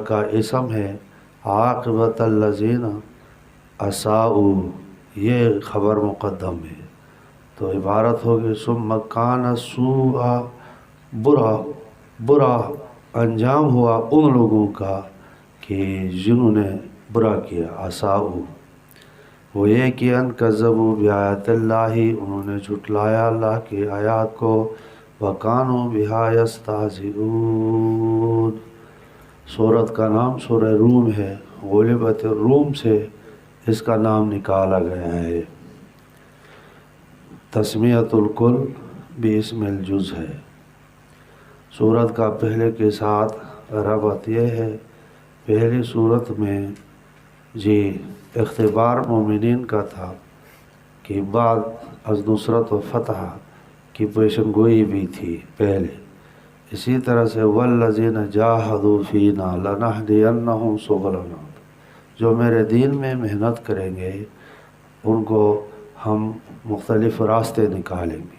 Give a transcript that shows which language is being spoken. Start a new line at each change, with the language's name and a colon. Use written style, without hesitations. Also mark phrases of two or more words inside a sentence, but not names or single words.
Urdu: کا اسم ہے
Arabic: عاقبۃ الذین اساءوا
Urdu: یہ خبر مقدم ہے تو عبارت ہوگی
Arabic: ثم کان السوء
Urdu: برا انجام ہوا ان لوگوں کا کہ جنہوں نے برا کیا، اساؤ، وہ یہ کہ
Arabic: ان کذبوا بآیات اللہ،
Urdu: انہوں نے جھٹلایا اللہ کی آیات کو،
Arabic: وکانوا بہا یستہزئون۔
Urdu: سورت کا نام سورہ روم ہے،
Arabic: غلبت الروم
Urdu: سے اس کا نام نکالا گیا ہے۔
Arabic: تسمیۃ الکل باسم الجز ہے۔
Urdu: سورت کا پہلے کے ساتھ ربط یہ ہے، پہلی سورت میں جی اختبار مومنین کا تھا کہ
Persian: بعد از نصرت و فتح
Urdu: کی پیشن گوئی بھی تھی پہلے، اسی طرح سے
Arabic: والذین جاہدوا فینا لنہدینہم سبلنا،
Urdu: جو میرے دین میں محنت کریں گے ان کو ہم مختلف راستے نکالیں گے۔